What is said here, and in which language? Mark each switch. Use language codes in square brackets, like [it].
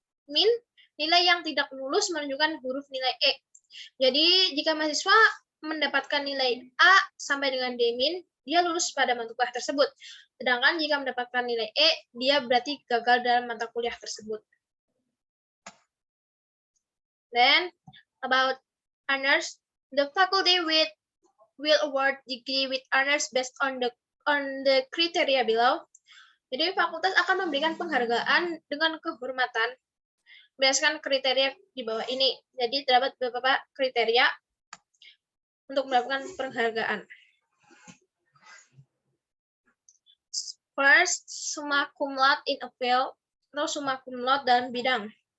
[id] Min, nilai yang tidak lulus menunjukkan huruf nilai E. Jadi jika mahasiswa mendapatkan nilai A sampai dengan D min, dia lulus pada mata kuliah tersebut. Sedangkan jika mendapatkan nilai E, dia berarti gagal dalam mata kuliah tersebut. [en] Then about honors, the faculty will award degree with honors based on the criteria below. [id] Jadi fakultas akan memberikan penghargaan dengan kehormatan berdasarkan kriteria di bawah ini. Jadi terdapat beberapa kriteria untuk mendapatkan penghargaan. [en] First, summa cum laude in a field [id] atau summa cum laude dalam bidang.